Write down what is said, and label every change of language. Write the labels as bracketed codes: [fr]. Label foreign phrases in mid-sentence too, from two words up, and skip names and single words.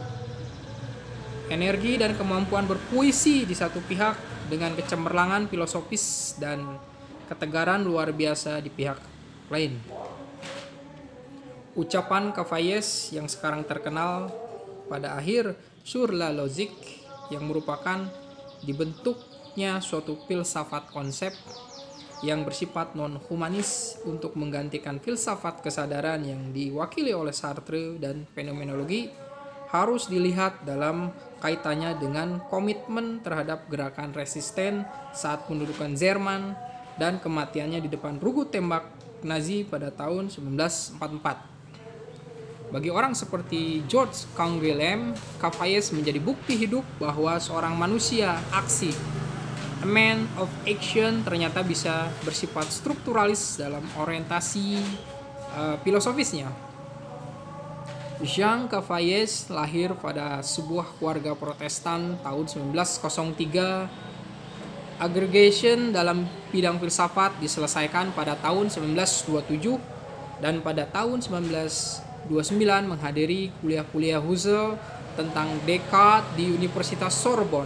[id] Energi dan kemampuan berpuisi di satu pihak dengan kecemerlangan filosofis dan ketegaran luar biasa di pihak lain. Ucapan Cavalier yang sekarang terkenal pada akhir Sur la logique, yang merupakan dibentuknya suatu filsafat konsep yang bersifat non-humanis untuk menggantikan filsafat kesadaran yang diwakili oleh Sartre dan fenomenologi, harus dilihat dalam kaitannya dengan komitmen terhadap gerakan resisten saat pendudukan Jerman dan kematiannya di depan regu tembak Nazi pada tahun 1944. Bagi orang seperti George Canguilhem, Cavalier menjadi bukti hidup bahwa seorang manusia aksi, [en] a man of action, [id] ternyata bisa bersifat strukturalis dalam orientasi filosofisnya. Jean Cavalier lahir pada sebuah keluarga Protestan tahun 1903. Agregation dalam bidang filsafat diselesaikan pada tahun 1927 dan pada tahun 1929 menghadiri kuliah Husserl tentang Descartes di Universitas Sorbonne.